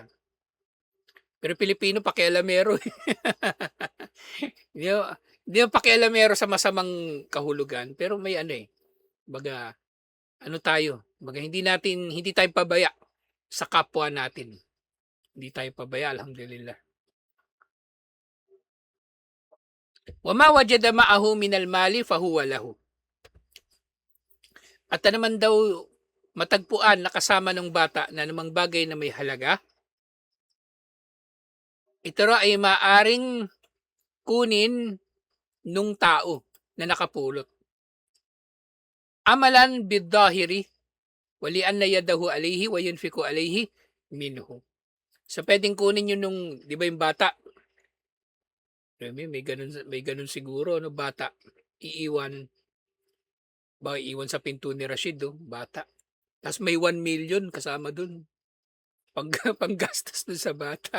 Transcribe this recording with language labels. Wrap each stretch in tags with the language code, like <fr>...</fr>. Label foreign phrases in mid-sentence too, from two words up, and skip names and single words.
<tl>Pero Pilipino pakialamero, eh. Hindi naman hindi naman pakialamero sa masamang kahulugan, pero may ano, eh, kumbaga ano tayo, kumbaga hindi tayo pabaya sa kapwa natin. Hindi tayo pabaya, alhamdulillah.</tl> <ar>وما وجد معه من المال فهو له.</ar> <tl>At ano naman daw matagpuan na kasama ng bata na anumang bagay na may halaga, ito raw ay maaring kunin nung tao na nakapulot.</tl> <ar>عملا بالظاهر ولأن يده عليه وينفق عليه منه.</ar> <tl>So puwedeng kunin yun nung 'di ba yung bata, may gano'n siguro ano, bata, iiwan iiwan sa pinto ni Rashid, bata. Ta's may 1,000,000 kasama dun, pang panggastos dun sa bata.</tl>